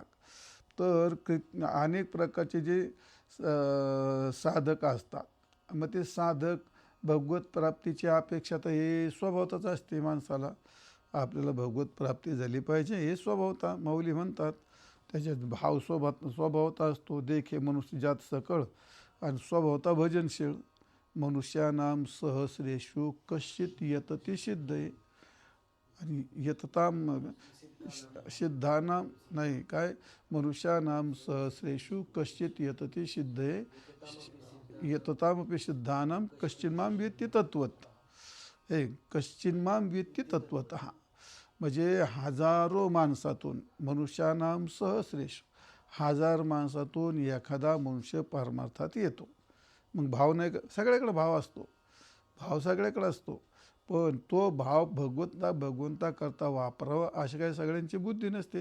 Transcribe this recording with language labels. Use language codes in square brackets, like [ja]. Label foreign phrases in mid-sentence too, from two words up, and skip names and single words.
[mr] तर अनेक प्रकारचे जे साधक असतात, मग ते साधक भगवत प्राप्तीची अपेक्षा तर हे स्वभावतच असते माणसाला. आपल्याला भगवत प्राप्ती झाली पाहिजे हे स्वभावता. माऊली म्हणतात त्याच्यात भाव स्वभावता असतो. देखे मनुष्य जात सकळ आणि स्वभावता भजनशील. [sa] मनुष्यानाम सहस्रेषु कश्चित यतती सिद्धये. [mr] आणि [sa] यतताम सिद्धानाम [mr] नाही काय, [sa] मनुष्यानाम सहस्रेषु कश्चित यतती सिद्धये यततामपि सिद्धानाम कश्चिन्माम वेत्ति तत्वत. [mr] हे [sa] कश्चिन्माम वेत्ति तत्वतः [mr] म्हणजे हजारो माणसातून, [sa] मनुष्यानाम सहस्रेषु, [mr] 1000 माणसातून एखादा मनुष्य परमार्थात येतो. मग भाव नाही, सगळ्याकडे भाव असतो, भाव सगळ्याकडे असतो, पण तो भाव भगवंता करता वापरावा अशी काही सगळ्यांची बुद्धी नसते.